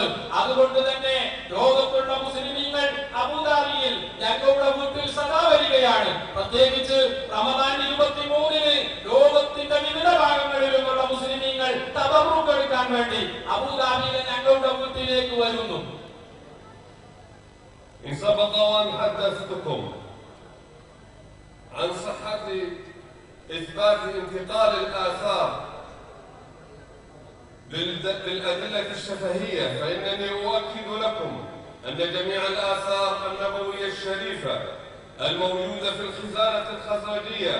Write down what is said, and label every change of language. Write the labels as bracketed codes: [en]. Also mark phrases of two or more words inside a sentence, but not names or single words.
[ml] അതുകൊണ്ട് തന്നെ ലോകത്തുള്ള മുസ്ലിമീങ്ങൾ അബൂദാബിയിൽ ഞങ്ങളുടെ വീട്ടിൽ സദാ വരികയാണ്. പ്രത്യേകിച്ച് റമദാൻ 23-ന് ലോകത്തിന്റെ വിവിധ ഭാഗങ്ങളിൽ നിന്നുള്ള മുസ്ലിമീങ്ങൾ തബറുക്ക് എടുക്കാൻ വേണ്ടി അബൂദാബിയിലെ ഞങ്ങളുടെ വീട്ടിലേക്ക് വരുന്നു. [ar] إن سبق وأن حدثتكم عن صحة إثبات انتقال الآثار بالأدلة الشفهية، فإنني أؤكد لكم أن جميع الآثار النبوية الشريفة الموجودة في الخزانة الخزرجية